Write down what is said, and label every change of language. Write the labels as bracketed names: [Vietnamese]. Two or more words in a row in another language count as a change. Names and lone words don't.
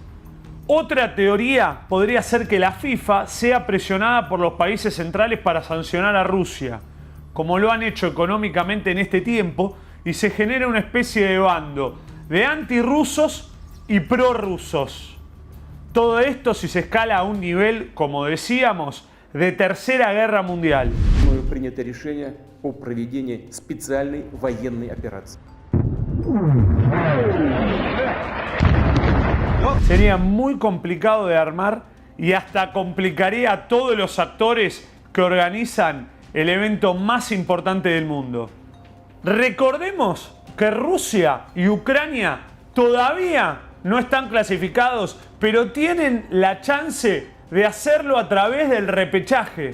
[Spanish] Otra teoría podría ser que la FIFA sea presionada por los países centrales para sancionar a Rusia, como lo han hecho económicamente en este tiempo, y se genera una especie de bando de antirrusos y prorrusos. Todo esto si se escala a un nivel, como decíamos, de tercera guerra mundial. [Russian] Принято решение о проведении специальной военной операции. [Spanish] Sería muy complicado de armar y hasta complicaría a todos los actores que organizan el evento más importante del mundo. Recordemos que Rusia y Ucrania todavía no están clasificados, pero tienen la chance de hacerlo a través del repechaje.